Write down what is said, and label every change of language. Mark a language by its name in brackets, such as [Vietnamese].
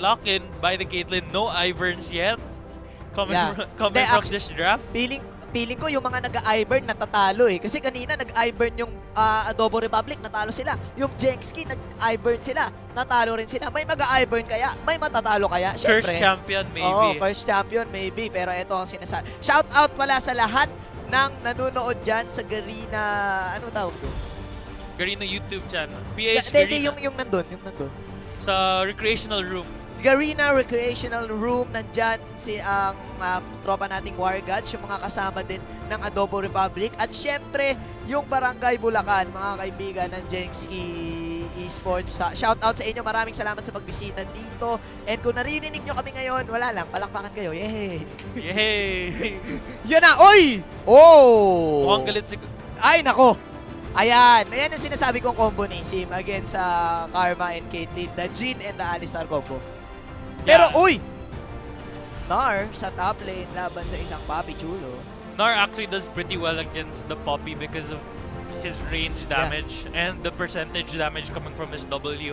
[English] Lock-in by the Caitlyn. No Iverns yet. Coming from this draft. [Filipino] Feeling ko yung mga nag-Ivern natatalo Kasi kanina nag-Ivern yung Adobo Republic, natalo sila. Yung JSKI nag-Ivern sila, natalo rin sila. May mag-Ivern kaya? May matatalo kaya? Syempre. [English] First champion maybe. Oo, first champion maybe. [Filipino] Pero ito ang sinasabi. Shout out pala sa lahat ng nanonood dyan sa Garena, ano tawag doon? Garena YouTube channel. PH Garena. Garena. Yung nandun. Sa recreational room. Garena Recreational Room, nandyan ang tropa nating War Gods, yung mga kasama din ng Adobo Republic. At syempre, yung Barangay Bulacan, mga kaibigan ng JSKI Esports. Shout out sa inyo, maraming salamat sa pagbisita dito. And kung naririnig nyo kami ngayon, wala lang, palakpakan kayo. Yay! Yay! Yun na! Oy! Oh! Mukhang galit si... Ay, nako! Ayan ang sinasabi kong combo ni Sim against sa Karma and Caitlyn, [English] the Jhin and the Alistar combo. [Filipino] Pero, uy! Nar sa top lane laban sa isang Papi Chulo. [English] Nar actually does pretty well against the Poppy because of his range damage and the percentage damage coming from his W.